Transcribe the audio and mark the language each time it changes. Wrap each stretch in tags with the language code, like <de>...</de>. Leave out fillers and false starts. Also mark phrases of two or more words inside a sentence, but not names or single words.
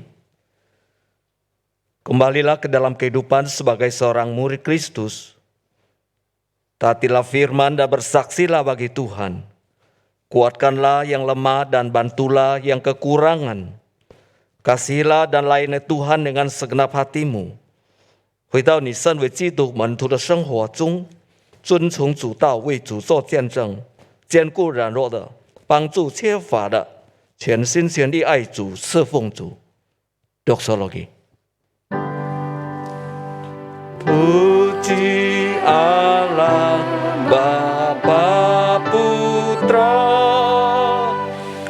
<id>Kembalilah ke dalam kehidupan sebagai seorang murid Kristus. Taatilah firman dan bersaksilah bagi Tuhan. Kuatkanlah yang lemah dan bantulah yang kekurangan. Kasihilah dan layani Tuhan dengan segenap hatimu.</id> <zh>回到你身为基督门徒的生活中，遵从主道，为主做见证。兼顾软弱的，帮助缺乏的，全心全力爱主，侍奉主。Doxologi.</zh> <id>Puji Allah Bapa Putra</id>